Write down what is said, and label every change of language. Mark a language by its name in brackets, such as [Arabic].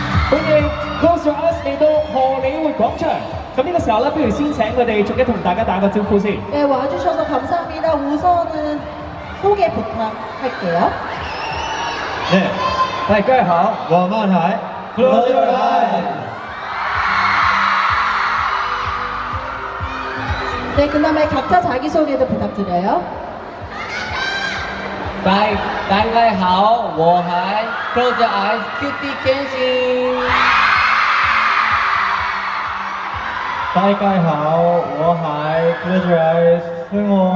[Cantonese] 歡迎 Close Your Eyes 嚟到荷里活廣場。咁呢個時候咧，不如先請佢哋逐一同大家打個招呼先。 [Korean] 네, 와주셔서 감사합니다. 우선은 소개 부탁할게요. [Cantonese] 네, 大家好，我們係 Close Your Eyes。 [Korean] 네, 그 다음에 각자 자기소개도 부탁드려요. [Cantonese] 大家好，我係 Close Your Eyes Cutie Kenshin。大家好，我係 Close Your Eyes 孫我。